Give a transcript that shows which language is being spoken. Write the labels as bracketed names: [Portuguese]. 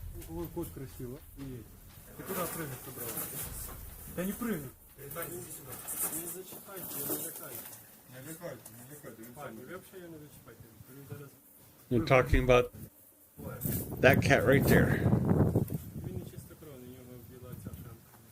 [Russian] Ой, кот красиво. Ты куда прыгать собрался? Да не прыгай. [Ukrainian] Не зачіпайте, не лякайте. Не лякайте. Ви взагалі не зачіпайте. [English] We're talking about that cat right there. [Ukrainian] Він не чистокровний, у нього біла ця шапка.